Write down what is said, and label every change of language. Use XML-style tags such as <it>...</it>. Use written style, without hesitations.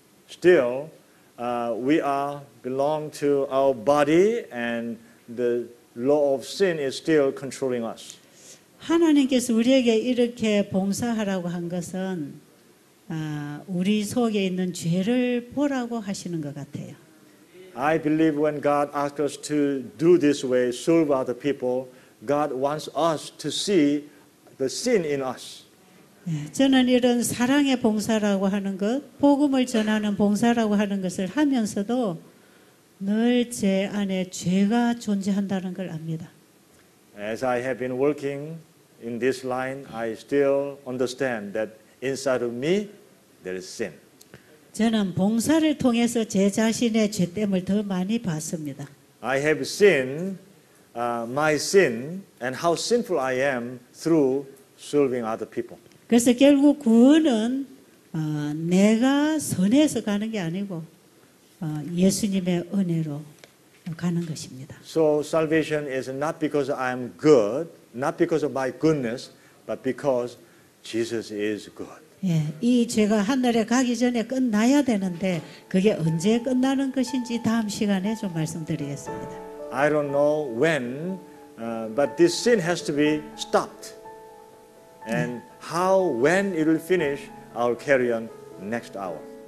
<en>Still, we are belong to our body, and the law of sin is still controlling us.</en> <ko>하나님께서 우리에게 이렇게 봉사하라고 한 것은 우리 속에 있는 죄를 보라고 하시는 것 같아요.</ko> <en>I believe when God asks us to do this way, serve other people, God wants us to see the sin in us.</en> <ko>저는 이런 사랑의 봉사라고 하는 것, 복음을 전하는 봉사라고 하는 것을 하면서도 늘 제 안에 죄가 존재한다는 걸 압니다.</ko> <en>As I have been working in this line, I still understand that inside of me there is sin.</en> <ko>저는 봉사를 통해서 제 자신의 죄됨을 더 많이 봤습니다.</ko> <en>I have seen my sin and how sinful I am through serving other people.</en> <ko>그래서 결국 구원은 내가 선해서 가는 게 아니고 예수님의 은혜로 가는 것입니다.</ko> <en>So salvation is not because I am good, not because of my goodness, but because Jesus is good.</en> <ko>예, 이 죄가 하늘에 가기 전에 끝나야 되는데 그게 언제 끝나는 것인지 다음 시간에 좀 말씀드리겠습니다.</ko> <en>I don't know when, but this sin has to be stopped. And how, when it will finish, I'll carry on next hour.</en>